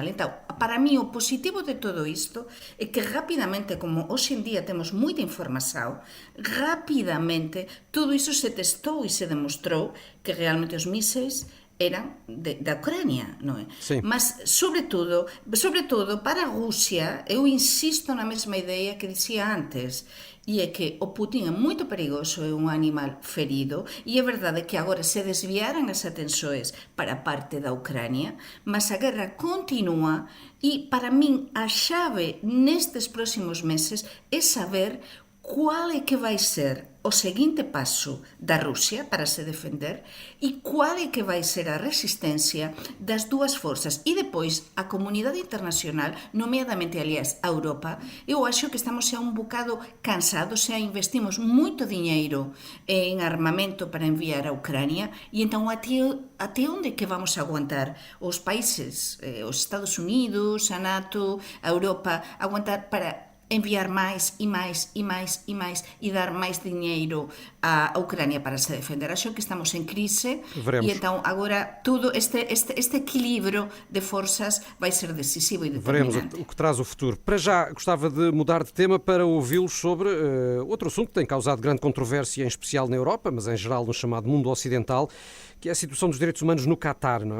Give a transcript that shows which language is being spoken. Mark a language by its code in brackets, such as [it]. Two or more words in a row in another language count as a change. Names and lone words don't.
[gl] Então, para mí, o positivo de todo isto é que rapidamente, como hoxe en día temos moita información, rapidamente todo iso se testou e se demostrou que realmente os mísseis eran da Ucrânia, non é? [pt] Sim. [gl] Mas, sobretudo, para a Rússia, eu insisto na mesma ideia que dicía antes, e é que o Putin é moito perigoso, é un animal ferido, e é verdade que agora se desviaran as atenções para a parte da Ucrânia, mas a guerra continúa, e para min a chave nestes próximos meses é saber qual é que vai ser o seguinte passo da Rússia para se defender e qual é que vai ser a resistência das duas forças. E depois, a comunidade internacional, nomeadamente, aliás, a Europa, eu acho que estamos xa un bocado cansados, xa investimos moito diñeiro en armamento para enviar a Ucrânia, e então até onde que vamos aguantar os países, os Estados Unidos, a NATO, a Europa, aguantar para enviar máis e máis e máis e máis e dar máis diñeiro a Ucrânia para se defender. Acho que estamos en crise. [pt] Veremos. E então agora todo este equilíbrio de forças vai ser decisivo e determinante. Veremos o que traz o futuro. Para já, gostava de mudar de tema para ouvi-los sobre outro assunto que tem causado grande controvérsia, em especial na Europa, mas em geral no chamado mundo ocidental, que é a situação dos direitos humanos no Qatar, não é?